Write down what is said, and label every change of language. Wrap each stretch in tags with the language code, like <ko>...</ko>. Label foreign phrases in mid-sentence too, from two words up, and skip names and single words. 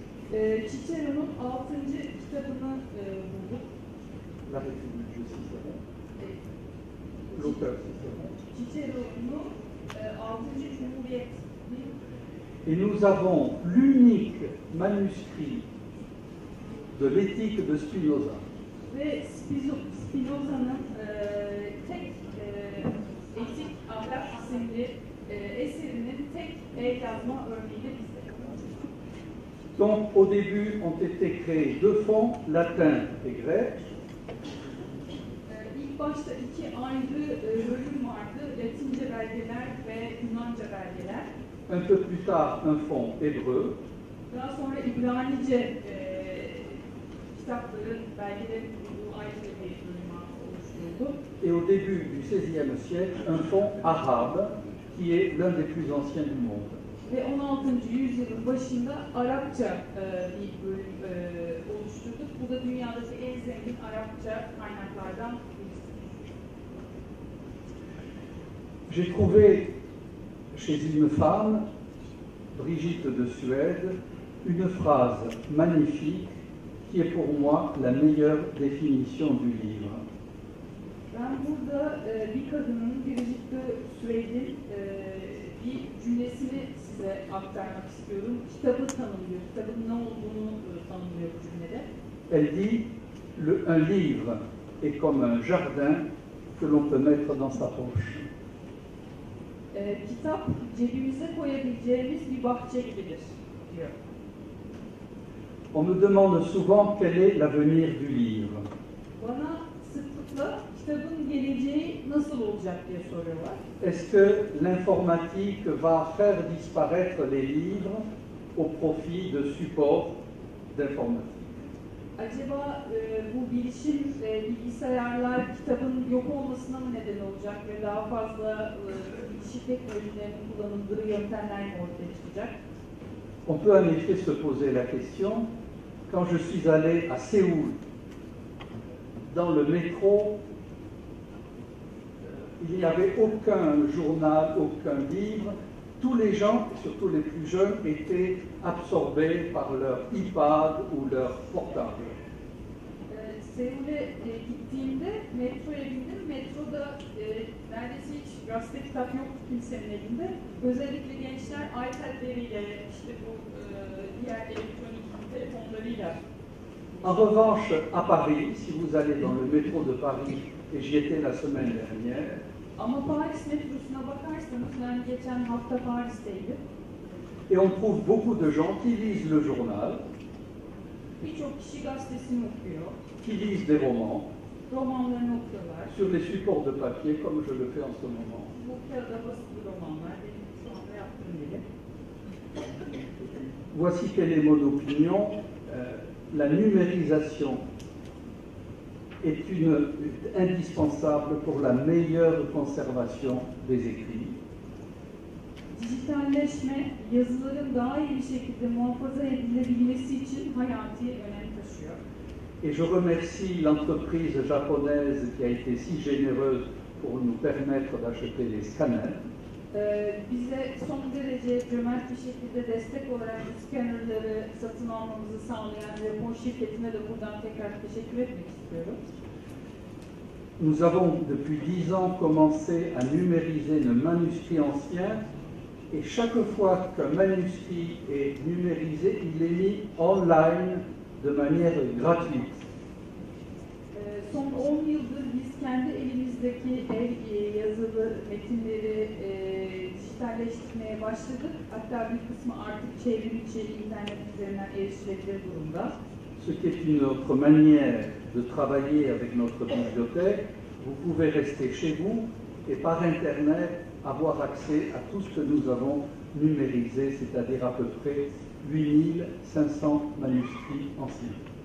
<tr>Cicero'nun 6. kitabını bulduk.</tr> <fr>La République de Cicéron. L'auteur Cicéron.</fr> <tr>Cicero'nun 6. Cumhuriyet.</tr> <fr>Et nous avons l'unique manuscrit de l'éthique de Spinoza.</fr> <tr>Ve Spinoza'nın tek etik ahlak isimli eserinin tek el yazma örneği de bizde.</tr> <fr>Donc au début ont été créés deux fonds, latin et grec.</fr> <tr>İlk başta iki ayrı bölüm vardı. Latince belgeler ve Yunanca belgeler.</tr> <fr>Un peu plus tard, un fond hébreu.</fr> <tr>Daha sonra İbranice kitapların, belgelerin bulunduğu ayrı bir bölüm oluşturuldu.</tr> <fr>Et au début du XVIe siècle, un fond arabe qui est l'un des plus anciens du monde.</fr> <tr>Ve 16. yüzyılın başında Arapça bir bölüm oluşturduk. Bu da dünyadaki en zengin Arapça kaynaklardan birisi.</tr> <fr>J'ai trouvé chez une femme, Brigitte de Suède, une phrase magnifique qui est pour moi la meilleure définition du livre.</fr> <tr>Ben burada bir kadının, Brigitte Suède'in bir cümlesini size aktarmak istiyorum. Kitabı tanımlıyor, kitabın ne olduğunu tanımlıyor bu cümlede.</tr> <fr>Elle dit, un livre est comme un jardin que l'on peut mettre dans sa poche.</fr> <tr>Kitap cebimize koyabileceğimiz bir bahçe gibidir diyor.</tr> <fr>On me demande souvent quel est l'avenir du livre.</fr> <tr>Bana sıklıkla kitabın geleceği nasıl olacak diye soruyorlar.</tr> <fr>Est-ce que l'informatique va faire disparaître les livres au profit de supports d'informatique?</fr> <tr>Acaba bu bilişim, bilgisayarlar kitabın yok olmasına mı neden olacak ve daha fazla bilişim teknolojilerinin kullanıldığı yöntemler mi ortaya çıkacak?</tr> <fr>On peut en effet se poser la question, quand je suis allé à Séoul, dans le métro, il n'y avait aucun journal, aucun livre. Tous les gens, surtout les plus jeunes, étaient absorbés par leur iPad ou leur portable.</fr> <tr>Seul'e gittiğimde metroya bindim. Metroda neredeyse hiç gazete kitap yoktu kimsenin elinde. Özellikle gençler iPad'leriyle, işte bu diğer elektronik telefonlarıyla.</tr> <fr>En revanche, à Paris, si vous allez dans le métro de Paris, et j'y étais la semaine dernière,</fr> <tr>ama Paris metrosuna bakarsanız, ben geçen hafta Paris'teydim.</tr> <fr>Et on trouve beaucoup de gens qui lisent le journal,</fr> <tr>Birçok kişi gazetesini okuyor,</tr> <fr>qui lisent des romans,</fr> <tr>romanlarını okuyorlar.</tr> <fr>sur les supports de papier, comme je le fais en ce moment.</fr> <tr>Bu kağıda basılı romanlar, benim şu anda yaptığım gibi.</tr> <fr>Voici quelle est mon opinion. La numérisation est indispensable pour la meilleure conservation des écrits.</fr> <tr>Dijitalleşme, yazıların daha iyi bir şekilde muhafaza edilebilmesi için hayati önem taşıyor.</tr> <fr>Et je remercie l'entreprise japonaise qui a été si généreuse pour nous permettre d'acheter les scanners.</fr> <tr>Bize son derece cömert bir şekilde destek olarak scannerları satın almamızı sağlayan Japon şirketine de buradan tekrar teşekkür etmek istiyorum.</tr> <fr>Nous avons depuis 10 ans commencé à numériser nos manuscrits anciens et chaque fois qu'un manuscrit est numérisé, il est mis online de manière gratuite.</fr> <tr>Son 10 yıldır biz kendi elimizdeki yazılı metinleri dijitalleştirmeye başladık. Hatta bir kısmı artık çevrim içi internet üzerinden erişilebilir durumda.</tr> <fr>Ce qui est une autre manière de travailler avec notre bibliothèque. Vous pouvez rester chez vous et par Internet avoir accès à tout ce que nous avons numérisé, c'est-à-dire à peu près 8500 manuscrits anciens.</fr>